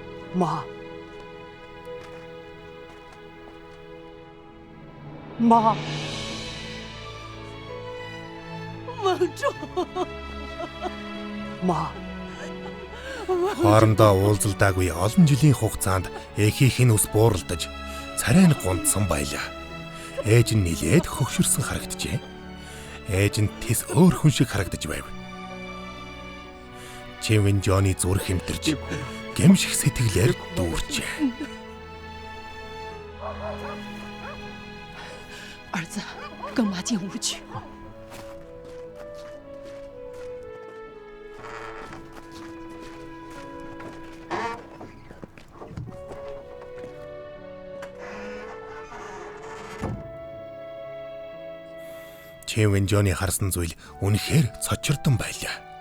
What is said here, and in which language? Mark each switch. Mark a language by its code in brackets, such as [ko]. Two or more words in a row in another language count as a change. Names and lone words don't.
[zh] 妈，妈，蒙仲，妈。 [mn] Хоорондоо уулзалдаагүй олон жилийн хугацаанд эхийнх нь ус бууралдаж царай нь гундсан байлаа. Ээж нь нилээд хөгшөрсөн харагджээ. Ээж нь тэс өөр хүн шиг харагдаж байв. Чивэн Жонни зүрх хэмтэрч гэмших сэтгэлээр дүүрчээ. [zh] 儿子，跟妈进屋去。 [mn] Чивэн Жонни харсан зүйл үнэхээр цочирдон байлаа.